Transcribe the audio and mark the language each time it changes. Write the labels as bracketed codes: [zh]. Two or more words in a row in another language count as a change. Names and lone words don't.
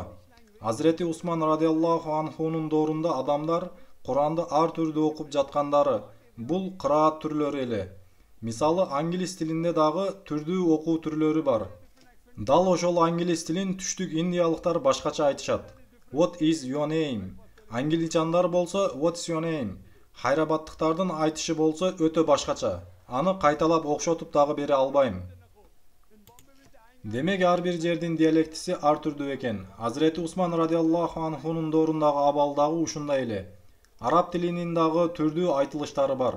[ky] Азирети Усман [ar] رضي الله عنه [ky] доорунда адамдар Куранды ар түрдүү окуп жаткандары бул кыраат түрлөрү эле. Мисалы, англис тилинде дагы түрдүү окуу түрлөрү бар. Дал ошол англис тилин түштүк индиялыктар башкача айтышат. [en] What is your name? [ky] Англичандар болсо [en] What's your name? [ky] Хайрабаттыктардын айтышы болсо өтө башкача. Аны кайталап окшотуп дагы бере албайм. Демек ар бир жердин диалектиси ар түрдүү экен. Азирети Усман [ar] رضي الله عنه [ky] доорундагы абал дагы ушундай эле. Араб тилинин дагы түрдүү айтылыштары бар.